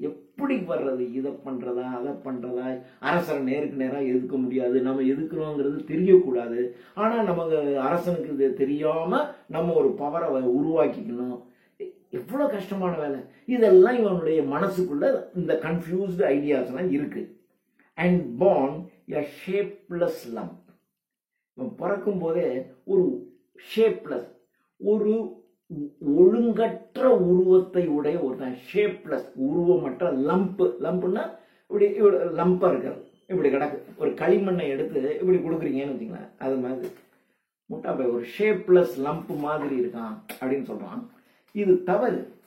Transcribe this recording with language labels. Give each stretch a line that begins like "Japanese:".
Tamil: எப்படி வர்றது, இதை பண்றதா அதை பண்றதா, அரசரை நேருக்கு நேராக எதிர்க்க முடியாது, நம்ம எதுக்குறோங்கிறது தெரியக்கூடாது. ஆனா நமக்கு அரசனுக்கு இது தெரியாம நம்ம ஒரு பவரை உருவாக்கிக்கணும். எவ்வளவு கஷ்டமான வேலை. இதெல்லாம் இவனுடைய மனசுக்குள்ள இந்த கன்ஃபியூஸ்டு ஐடியாஸ் எல்லாம் இருக்கு.
English: And born a shapeless lump.
Tamil: பிறக்கும் போதே ஒரு ஷேப்லெஸ், ஒரு ஒழுங்கற்ற உருவத்தை உடைய ஒருத்தன், ஷேப்லெஸ் உருவமற்ற லம்ப். லம்ப்னா இப்படி லம்பா இருக்கிறது, இப்படி கிடக்கு. ஒரு களிமண்ணை எடுத்து இப்படி கொடுக்குறீங்கன்னு வச்சுங்களேன், அது மாதிரி முட்டா போய் ஒரு ஷேப்லெஸ் லம்ப் மாதிரி இருக்கான் அப்படின்னு சொல்றான். இது தவறு.